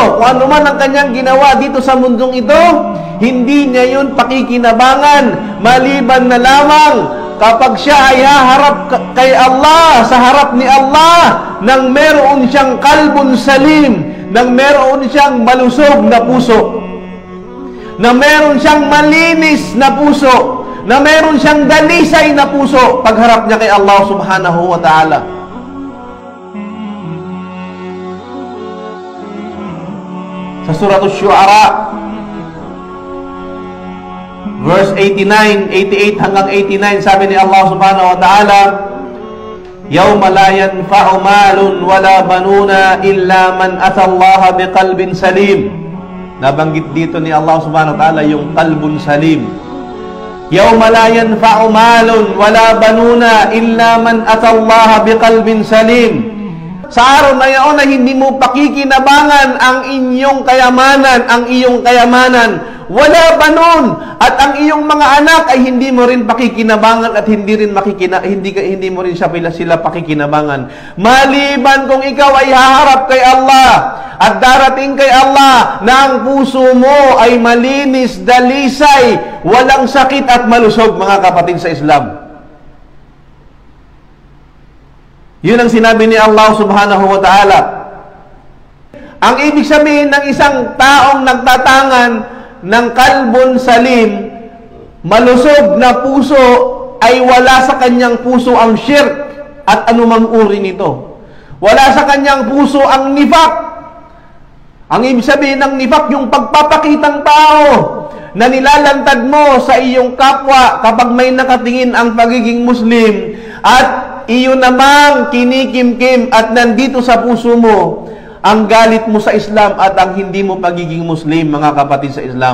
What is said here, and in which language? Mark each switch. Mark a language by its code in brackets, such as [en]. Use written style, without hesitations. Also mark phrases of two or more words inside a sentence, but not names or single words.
[tl] Kung ano man ang kanyang ginawa dito sa mundong ito, hindi niya yun pakikinabangan, maliban na lamang kapag siya ay haharap kay Allah, sa harap ni Allah, nang meron siyang [ar] قلب سليم, [tl] nang meron siyang malusog na puso, na meron siyang malinis na puso, na meron siyang dalisay na puso pagharap niya kay Allah [ar] سبحانه وتعالى. [tl] Sa Surah Asy-Syu'ara, verse 89, 88 hanggang 89, sabi ni Allah [ar] سبحانه وتعالى, "يوم لا ينفع مال ولا بنون إلا من أتى الله بقلب سليم." [tl] Nabanggit dito ni Allah [ar] سبحانه وتعالى [tl] yung [ar] قلب سليم. "يوم لا ينفع مال ولا بنون إلا من أتى الله بقلب سليم." [tl] Sa araw na iyon na hindi mo pakikinabangan ang inyong kayamanan, ang iyong kayamanan, [ar] ولا بنون, [tl] at ang iyong mga anak ay hindi mo rin pakikinabangan at hindi mo rin sila pakikinabangan. Maliban kung ikaw ay haharap kay Allah at darating kay Allah na ang puso mo ay malinis, dalisay, walang sakit at malusog, mga kapatid sa Islam. Yun ang sinabi ni Allah [ar] سبحانه وتعالى. [tl] Ang ibig sabihin ng isang taong nagtatangan ng [ar] قلب سليم, [tl] malusog na puso, ay wala sa kanyang puso ang shirk at anumang uri nito. Wala sa kanyang puso ang nifak. Ang ibig sabihin ng nifak, yung pagpapakitang tao na nilalantad mo sa iyong kapwa kapag may nakatingin ang pagiging Muslim, at iyon namang kinikimkim at nandito sa puso mo ang galit mo sa Islam at ang hindi mo pagiging Muslim, mga kapatid sa Islam.